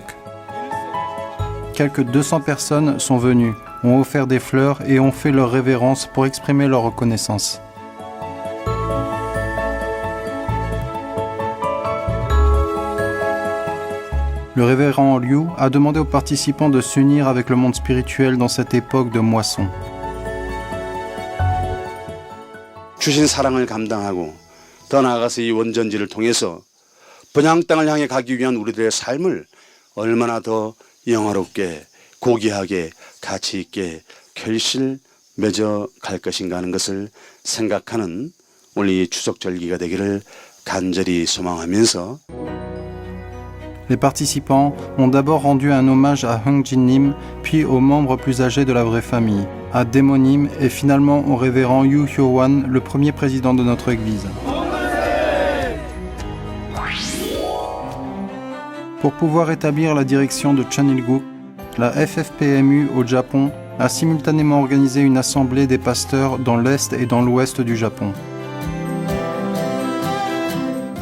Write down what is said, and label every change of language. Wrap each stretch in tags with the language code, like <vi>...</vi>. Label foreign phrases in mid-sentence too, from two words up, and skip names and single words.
<fr>Quelques 200 personnes sont venues, ont offert des fleurs et ont fait leur révérence pour exprimer leur reconnaissance. Le révérend Liu a demandé aux participants de s'unir avec le monde spirituel dans cette époque de moisson.</fr> <ko>주신 사랑을 감당하고 더 나아가서 이 원전지를 통해서 번양 땅을 향해 가기 위한 우리들의 삶을 얼마나 더 영화롭게 고귀하게 가치 있게 결실 맺어 갈 것인가 하는 것을 생각하는 오늘 이 추석 절기가 되기를 간절히 소망하면서</ko> <fr>Les participants ont d'abord rendu un hommage à Hung Jin-nim, puis aux membres plus âgés de la vraie famille, à Démonim et finalement au révérend Yu Hyo-wan, le premier président de notre église. Pour pouvoir établir la direction de Cheonilguk, la FFPMU au Japon a simultanément organisé une assemblée des pasteurs dans l'est et dans l'ouest du Japon.</fr>